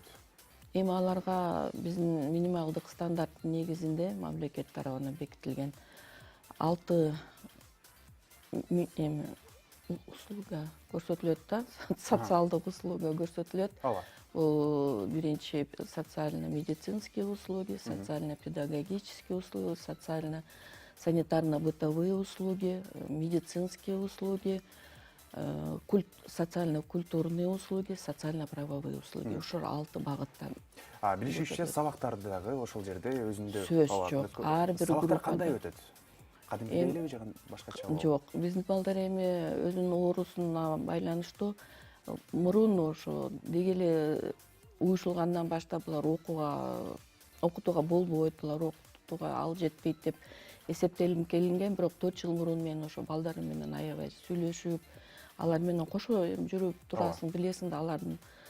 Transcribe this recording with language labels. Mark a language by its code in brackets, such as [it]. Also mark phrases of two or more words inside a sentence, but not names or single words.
[ky] Эми аларга биздин минималдык стандарт негизинде мамлекет тарабынан бекитилген 6 услуга көрсөтүлөт да, социалдык услуга көрсөтүлөт. Бул биринчи [ru] социально-медицинские услуги, социально-педагогические услуги, социально-санитарно-бытовые услуги, медицинские услуги, социально-культурные услуги, социально-правовые услуги. [ky] Ошол 6 багыттан. Билишимче сабактарды дагы ошол жерде өзүндө Сөз жок. Ар бир сабактар группада. кандай өтөт? Кадимкидей элеби же башкача? Жок, биздин балдар эми өзүнүн оорусуна байланыштуу мурун ошо деги эле уюшулгандан баштап булар окутууга болбойт, булар окутууга ал жетпейт деп эсептелип келинген, бирок 4 жыл мурун мен ошо балдарым менен аябай сүйлөшүп, алар менен кошо жүрүп турасың, билесиң да, алардын